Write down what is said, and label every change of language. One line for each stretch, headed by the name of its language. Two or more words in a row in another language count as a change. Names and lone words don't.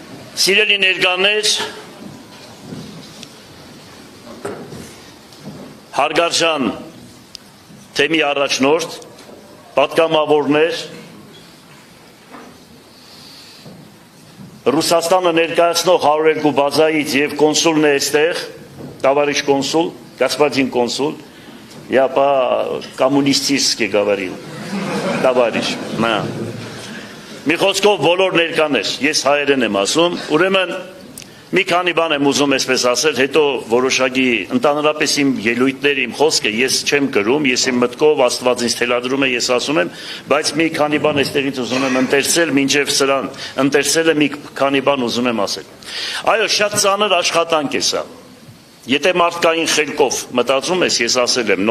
Armenian: Սիրելի ներկաներ, հարգարժան թեմի առաջնորդ, պատգամավորներ, Ռուսաստանը ներկայացնող 102 բազայից և կոնսուլն է այստեղ,
Russian: товарищ консул, господин консул, я по-коммунистически говорил, товарищ, на.
Armenian: Մի խոսքով բոլոր ներկաներ, ես հայերեն եմ ասում, ուրեմն մի քանի բան եմ ուզում այսպես ասել, հետո որոշակի ընդհանրապես իմ ելույթները, իմ խոսքը ես չեմ գրում, ես իմ մտքով Աստված ինձ թելադրում է, ես ասում եմ, բայց մի քանի բան այստեղից ուզում եմ ընթերցել, մինչև սրան ընթերցելը մի քանի բան ուզում եմ ասել։ Այո, շատ ծանր աշխատանք է սա։ Եթե մարդկային խելքով մտածում ես, ես ասել եմ,